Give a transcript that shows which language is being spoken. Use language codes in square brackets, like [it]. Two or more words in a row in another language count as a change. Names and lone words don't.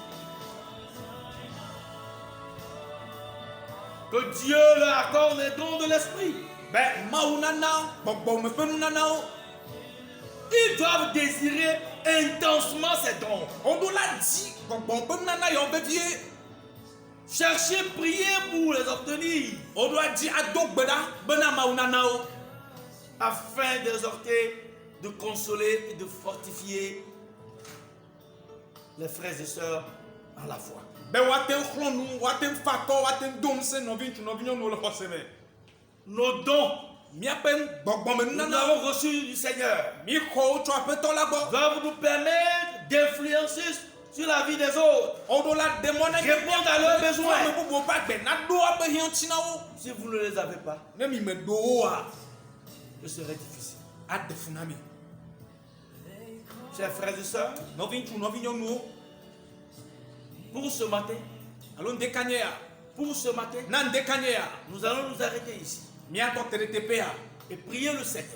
[fr] Que Dieu leur accorde les dons de l'esprit. [ee] Be Mawu nana gbɔgbɔme ƒe nunanawo. [fr] Ils doivent désirer intensement ces dons. [ee] Woɖo la di gbɔgbɔ ƒe nunana yawo vevie. [fr] Cherchez, priez pour les obtenir [ee] Woɖo adzi ado gbe ɖa bena Mawu nanawo. [fr] afin d'exhorter, de consoler et de fortifier les frères et sœurs en la foi. [ee] Be woate ŋu xlɔ̃ nu, woate ŋu fa kɔ, woate ŋu do ŋusẽ nɔvi ŋutsu nɔvi nyɔnuwo le xɔse me. [fr] Nos dons, [ee] Míaƒe gbɔgbɔme [fr] nous [ee] nunanawo [fr] avons reçus du Seigneur, [ee] mi xɔ wo tso aƒetɔ la gbɔ. [fr] doivent nous permettre d'influencer sur la vie des autres. Répondre à leurs besoins. Si vous ne les avez pas, ce serait difficile. Chers frères et sœurs, pour ce matin, nous allons nous arrêter ici et prier le Seigneur.